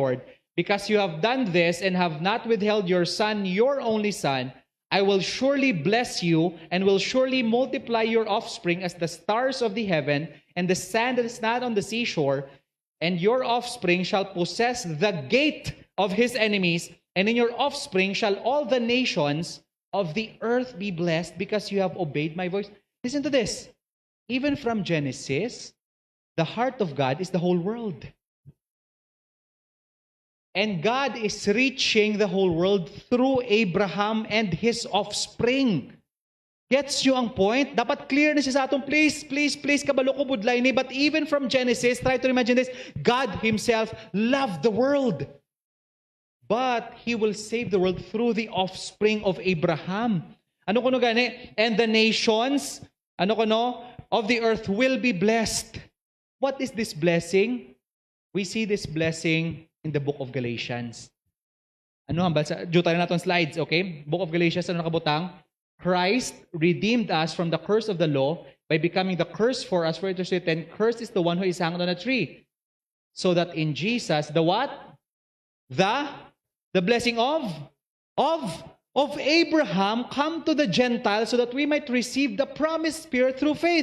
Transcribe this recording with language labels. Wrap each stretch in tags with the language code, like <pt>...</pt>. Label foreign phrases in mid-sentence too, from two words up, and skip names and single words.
<en>Lord, because you have done this and have not withheld your son, your only son, I will surely bless you and will surely multiply your offspring as the stars of the heaven and the sand that is not on the seashore, and your offspring shall possess the gate of his enemies, and in your offspring shall all the nations of the earth be blessed because you have obeyed my voice. Listen to this. Even from Genesis, the heart of God is the whole world. And God is reaching the whole world through Abraham and his offspring. Gets you</en> <hil>ang point? Dapat clear na siya sa atin.</hil> <en>Please,</en> <hil>kabalo ko budlay ni.</hil> <en>But even from Genesis, try to imagine this. God Himself loved the world. But He will save the world through the offspring of Abraham.</en> <hil>Ano kuno gani?</hil> <en>And the nations,</en> <hil>ano kuno,</hil> <en>of the earth will be blessed. What is this blessing? We see this blessing in the book of Galatians.</en> <hil>Ano ang balsa? Diyo tayo natin slides, okay? Book of Galatians, ano nakabutang?</hil> <en>Christ redeemed us from the curse of the law by becoming the curse for us, for it is written, cursed is the one who is hanged on a tree. So that in Jesus, the what? The blessing of Abraham come to the Gentiles so that we might receive the promised Spirit through faith.</en>